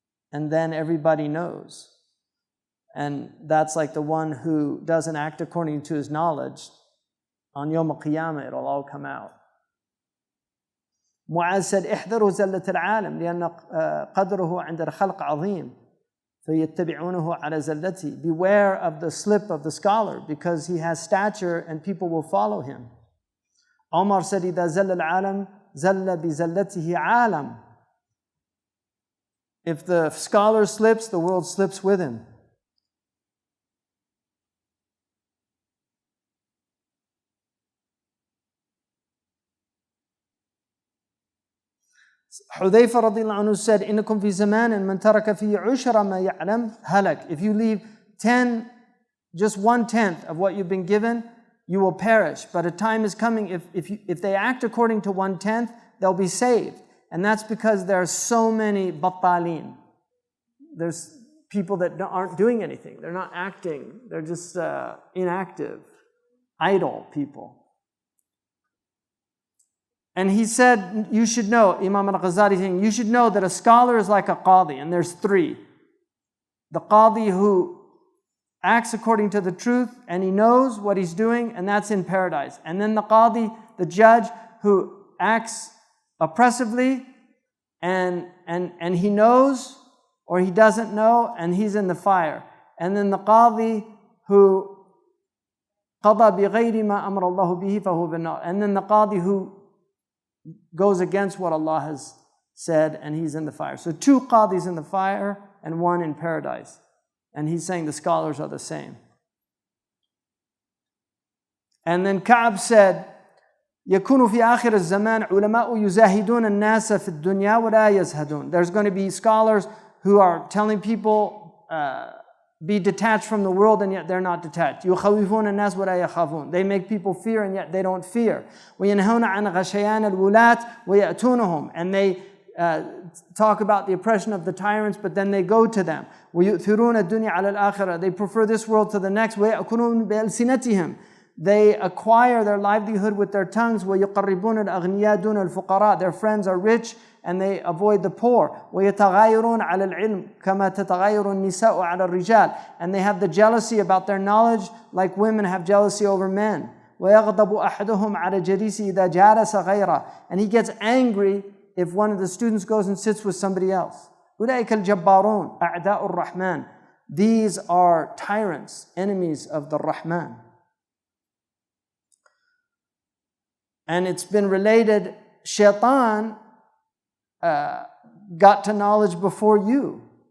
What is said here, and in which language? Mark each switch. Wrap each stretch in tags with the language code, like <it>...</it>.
<en>And then everybody knows. And that's like the one who doesn't act according to his knowledge. On Yawm al-Qiyamah, it'll all come out.</en> <ar>Mu'az said, احذروا زلة العالم لأن قدره عند الخلق عظيم فيتبعونه على زلته.</ar> <en>Beware of the slip of the scholar because he has stature and people will follow him.</en> <ar>Omar said, إذا زل العالم زل بزلته عالم.</ar> <en>If the scholar slips, the world slips with him.</en> <ar>Hudayfa radiallahu anhu said, إنكم في زمان من ترك فيه عشر ما يعلم هلك.</ar> <en>If you leave 10, just 1/10 of what you've been given, you will perish. But a time is coming, if they act according to 1/10, they'll be saved. And that's because there are so many battalin. There's people that aren't doing anything. They're not acting. They're just inactive, idle people. And he said, you should know, Imam al-Ghazali saying, you should know that a scholar is like a qadi, and there's 3. The qadi who acts according to the truth, and he knows what he's doing, and that's in paradise. And then the qadi, the judge, who acts oppressively, and he knows, or he doesn't know, and he's in the fire. And then the qadi who</en> <ar>قضى بغير ما أمر الله به فهو بالنار.</ar> <en>And then the qadi who goes against what Allah has said, and he's in the fire. So 2 qadis in the fire and 1 in paradise. And he's saying the scholars are the same.</en> <ar>And then Ka'b said, يكون في آخر الزمان علماء يزاهدون الناس في الدنيا ولا يزهدون.</ar> <en>There's going to be scholars who are telling people be detached from the world, and yet they're not detached.</en> <ar>يخوفون الناس ولا يخافون.</ar> <en>They make people fear, and yet they don't fear.</en> <ar>وينهون عن غشيان الولاة ويأتونهم.</ar> <en>And they talk about the oppression of the tyrants, but then they go to them.</en> <ar>ويؤثرون الدنيا على الآخرة.</ar> <en>They prefer this world to the next.</en> <ar>ويأكلون بألسنتهم.</ar> <en>They acquire their livelihood with their tongues.</en> <ar>ويقربون الأغنياء دون الفقراء.</ar> <en>Their friends are rich and they avoid the poor.</en> <ar>ويتغايرون على العلم كما تتغاير النساء على الرجال.</ar> <en>And they have the jealousy about their knowledge like women have jealousy over men.</en> <ar>ويغضب أحدهم على جليسه إذا جالس غيره.</ar> <en>And he gets angry if one of the students goes and sits with somebody else.</en> <ar>أولئك الجبارون أعداء الرحمن.</ar> <en>These are tyrants, enemies of the Rahman. And it's been related, Shaitan got to knowledge before you.</en>